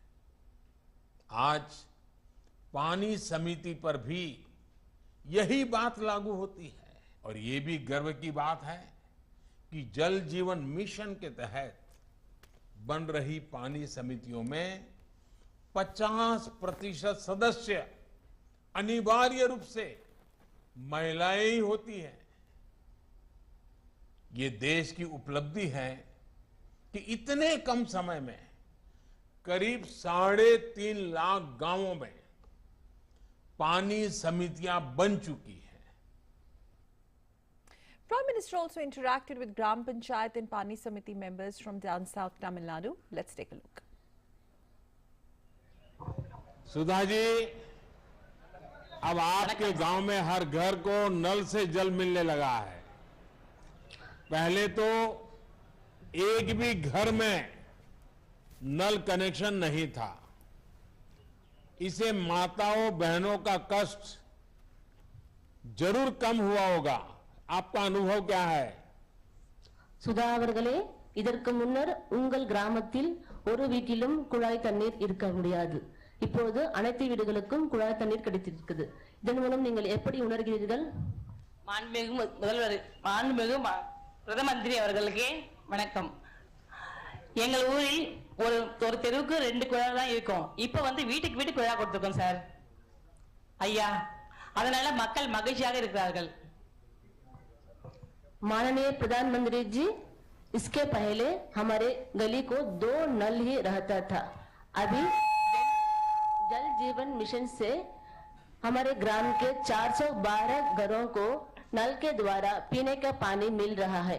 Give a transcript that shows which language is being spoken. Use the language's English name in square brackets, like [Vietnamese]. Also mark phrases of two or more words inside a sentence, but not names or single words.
[Hindi] आज पानी समिति पर भी यही बात लागू होती है और ये भी गर्व की बात है कि जल जीवन मिशन के तहत बन रही पानी समितियों में 50% सदस्य अनिवार्य रूप से महिलाएं ही होती हैं। ये देश की उपलब्धि है कि इतने कम समय में करीब 3.5 लाख गांवों में पानी समितियां बन चुकी हैं। [English] Prime Minister also interacted with Gram Panchayat and Pani Samiti members from down south Tamil Nadu. Let's take a look. [Hindi] सुधा जी, अब आपके गांव में हर घर को नल से जल मिलने लगा है। पहले तो एक भी घर में नल कनेक्शन नहीं था। इसे माताओं बहनों का कष्ट जरूर कम हुआ होगा। आपका अनुभव क्या है? [Tamil] சுதா அவர்களே, இதற்கு முன்னர் உங்கள் கிராமத்தில் ஒரு வீட்டிலும் குழாய் தண்ணீர் இருக்க முடியாது. இப்போது அனைத்து வீடுகளுக்கும் குழாய் தண்ணீர் கிடைத்திருக்கிறது. இதன் மூலம் நீங்கள் எப்படி உணர்கிறீர்கள்? மாண்புமிகு முதல்வர், மாண்புமிகு பிரதம மந்திரி அவர்களுக்கு வணக்கம். எங்கள் ஊரில் ஒரு தெருவுக்கு 2 குழாய் தான் இருக்கும். இப்ப வீட்டுக்கு வீட்டு குழாய் கொடுத்திருக்கோம் சார். ஐயா, அதனால மக்கள் மகிழ்ச்சியாக இருக்கிறார்கள். [Hindi] माननीय प्रधानमंत्री जी, इसके पहले हमारे गली को 2 नल ही रहता था। अभी जल जीवन मिशन से हमारे ग्राम के 412 घरों को नल के द्वारा पीने का पानी मिल रहा है।